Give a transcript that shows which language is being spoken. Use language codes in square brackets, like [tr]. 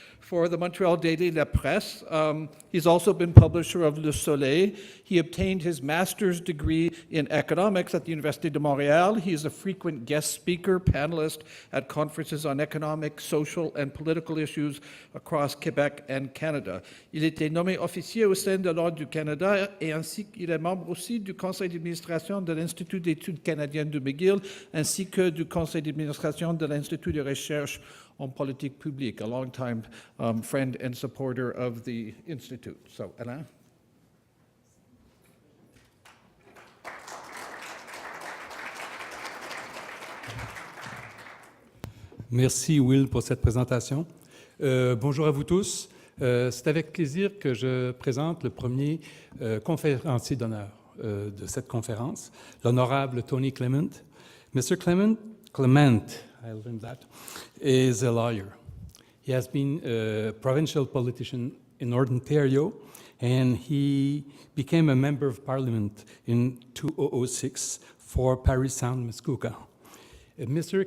[en] For the Montreal Daily La Presse. He's also been publisher of Le Soleil. He obtained his master's degree in economics at the Université de Montréal. He is a frequent guest speaker, panelist at conferences on economic, social, and political issues across Quebec and Canada. [fr] Il était nommé officier au sein de l'Ordre du Canada et ainsi qu'il est membre aussi du conseil d'administration de l'Institut d'études canadiennes de McGill ainsi que du conseil d'administration de l'Institut de recherche en politique publique, [en] a long-time friend and supporter of the Institute. So, Alain? [fr] Merci, Will, pour cette présentation. Bonjour à vous tous. C'est avec plaisir que je présente le premier conférencier d'honneur de cette conférence, l'Honourable Tony Clement. [en] Mr. Clement, I learned that, is a lawyer. He has been a provincial politician in Northern Ontario, and he became a member of parliament in 2006 for Parry Sound, Muskoka. Mr.